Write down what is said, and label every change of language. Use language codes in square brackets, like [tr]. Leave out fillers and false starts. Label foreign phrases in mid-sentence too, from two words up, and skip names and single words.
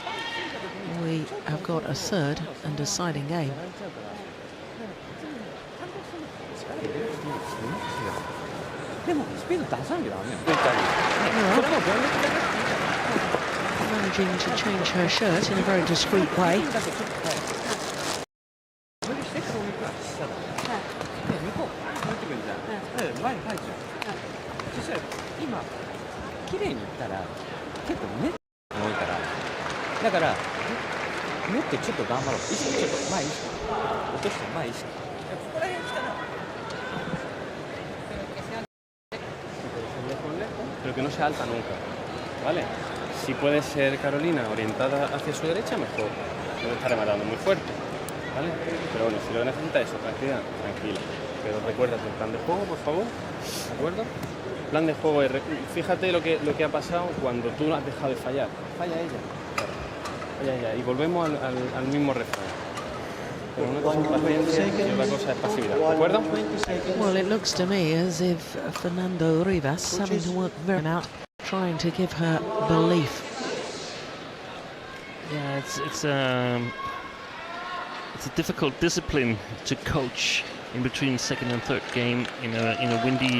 [en] We have got a third and deciding game. Managing to change her shirt in a very discreet way. [ja] 綺麗にいったら結構ネットが多いからだからネットちょっと頑張ろう意識ちょっと前意識落として前意識ここら辺来たら [es] pero que no sea alta nunca, ¿vale? Si puede ser Carolina orientada hacia su derecha, mejor. No está rematando muy fuerte, ¿vale? Pero bueno, si lo necesita eso, tranquila, tranquila. Pero recuérdate el plan de juego, por favor, ¿de acuerdo? Plan de juego, fíjate lo que ha pasado cuando tú has dejado de fallar. Falla ella, claro. Falla ella. Y volvemos al mismo refrán. Pero una cosa es paciencia y otra cosa es pasividad, ¿de acuerdo? [en] Well, it looks to me as if Fernando Rivas having to work very out, trying to give her belief. Yeah, it's a difficult discipline to coach in between second and third game in a windy.